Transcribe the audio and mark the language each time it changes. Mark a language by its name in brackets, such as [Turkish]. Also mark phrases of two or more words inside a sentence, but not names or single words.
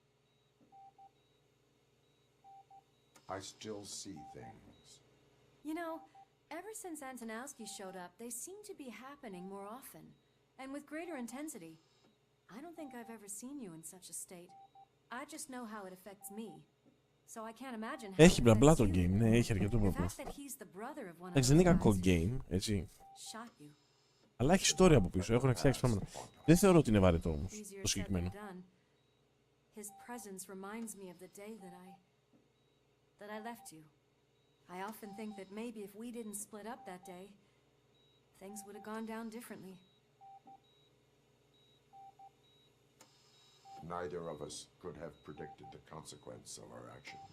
[English] I still see things. You know, ever since Antonowski showed up, they seem to be happening more often, and with greater intensity. I don't think I've ever seen you in such a state. I just know how it affects me. So I can't imagine how [Greek] Έχει μπλα μπλα το game, ναι, έχει αρκετό μπλα. Εντάξει, δεν είναι κακό game, έτσι. Αλλά έχει story από πίσω, έχουν φτιάξει πράγματα. Δεν θεωρώ ότι είναι βαρετό όμως, το συγκεκριμένο. [English] His presence reminds me of the day that I left you. I often think that maybe if we didn't split up that day, things would have gone down differently. Neither of us could have predicted the consequence of our actions.